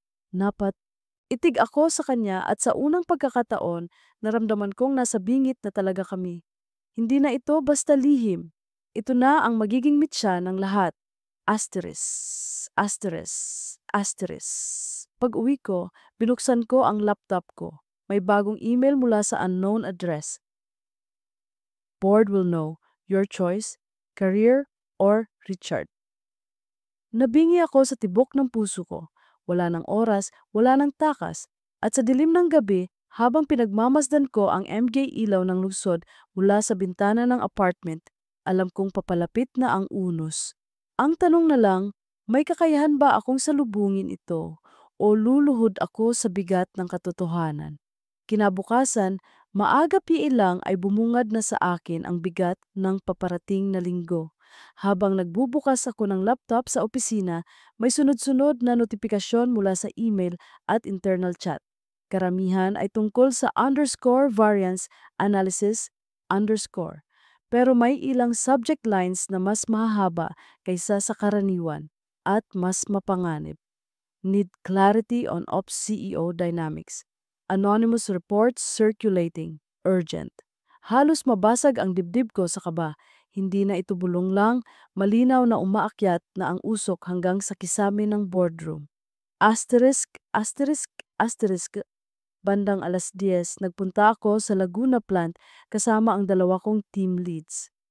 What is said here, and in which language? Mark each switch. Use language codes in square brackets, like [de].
[tl] Napat, itig ako sa kanya at sa unang pagkakataon, naramdaman kong nasa bingit na talaga kami. Hindi na ito basta lihim. Ito na ang magiging mitya ng lahat. [en] asterisk, asterisk, asterisk. [tl] Pag-uwi ko, binuksan ko ang laptop ko. May bagong email mula sa unknown address. [en] Board will know. Your choice, career or Richard. [tl] Nabingi ako sa tibok ng puso ko. Wala ng oras, wala ng takas. At sa dilim ng gabi, habang pinagmamasdan ko ang MJ ilaw ng lungsod mula sa bintana ng apartment, alam kong papalapit na ang unos. Ang tanong na lang, may kakayahan ba akong salubungin ito o luluhod ako sa bigat ng katotohanan? Kinabukasan, maaga piilang ay bumungad na sa akin ang bigat ng paparating na linggo. Habang nagbubukas ako ng laptop sa opisina, may sunod-sunod na notifikasyon mula sa email at internal chat. Karamihan ay tungkol sa underscore variance analysis underscore. Pero may ilang subject lines na mas mahahaba kaysa sa karaniwan at mas mapanganib. [en] Need clarity on Ops CEO dynamics. Anonymous reports circulating. Urgent. [tl] Halos mabasag ang dibdib ko sa kaba. Hindi na ito bulong lang, malinaw na umaakyat na ang usok hanggang sa kisame ng boardroom. [en] Asterisk, asterisk, asterisk. [tl] Bandang 10:00, nagpunta ako sa Laguna plant kasama ang dalawa kong team leads.